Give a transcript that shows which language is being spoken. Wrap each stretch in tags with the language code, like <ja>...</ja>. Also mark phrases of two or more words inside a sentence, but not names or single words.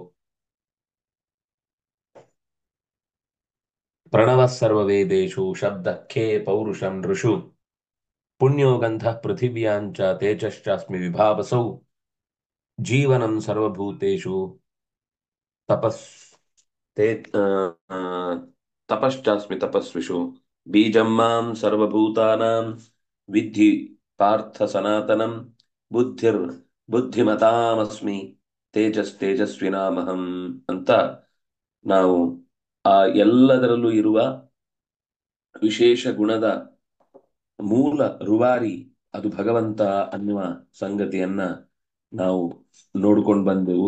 <sa>ಪ್ರಣವ ಸರ್ವವೇದೇಶು ಶಬ್ದ ಖೇ ಪೌರುಷಂ ನೃಷು ಪುಣ್ಯೋ ಗಂಧ ಪೃಥಿವ್ಯಾಂಚ ತೇಜಶ್ಚಾಸ್ಮಿ ವಿಭಾವಸೌ ಜೀವನಂ ಸರ್ವಭೂತೇಷು ತಪಸ್ ते तपश्चास्मि तपस्विषु बीजं मां सर्वभूतानां विद्धि पार्थ सनातनं बुद्धिर्बुद्धिमतामस्मि ತೇಜಸ್ವಿನಾಮಹಂ</sa> <kn>ಅಂತ ನಾವು ಆ ಎಲ್ಲದರಲ್ಲೂ ಇರುವ ವಿಶೇಷ ಗುಣದ ಮೂಲ ರೂವಾರಿ ಅದು ಭಗವಂತ ಅನ್ನುವ ಸಂಗತಿಯನ್ನ ನಾವು ನೋಡ್ಕೊಂಡು ಬಂದೆವು.</kn>